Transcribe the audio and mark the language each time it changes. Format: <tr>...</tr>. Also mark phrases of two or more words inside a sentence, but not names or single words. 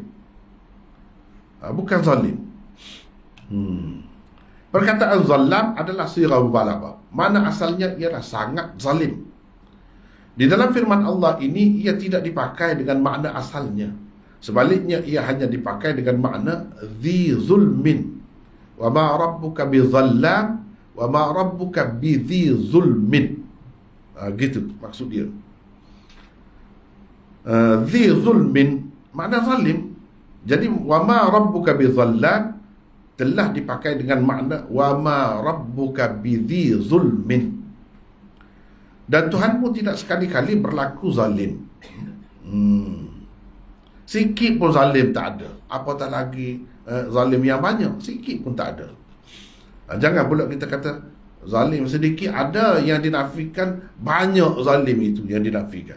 <ms>Bukan zalim. Perkataan zalam adalah</ms> <ar>صيغة مبالغة.</ar> <ms>Mana asalnya ialah sangat zalim. Di dalam firman Allah ini, ia tidak dipakai dengan makna asalnya. Sebaliknya, ia hanya dipakai dengan makna</ms> <ar>ذي ظلم. وما ربك بظلام، وما ربك بذي ظلم.</ar> <ms>Gitu maksud dia.</ms> <ar>ذي ظلم,</ar> <ms>makna zalim. Jadi,</ms> <ar>وما ربك بظلام</ar> <ms>telah dipakai dengan makna</ms> <ar>وما ربك بذي ظلم.</ar> <ms>Dan Tuhanmu tidak sekali-kali berlaku zalim. Sikit pun zalim tak ada. Apatah lagi zalim yang banyak, sikit pun tak ada. Jangan pula kita kata zalim sedikit, ada yang dinafikan, banyak zalim itu yang dinafikan.</ms>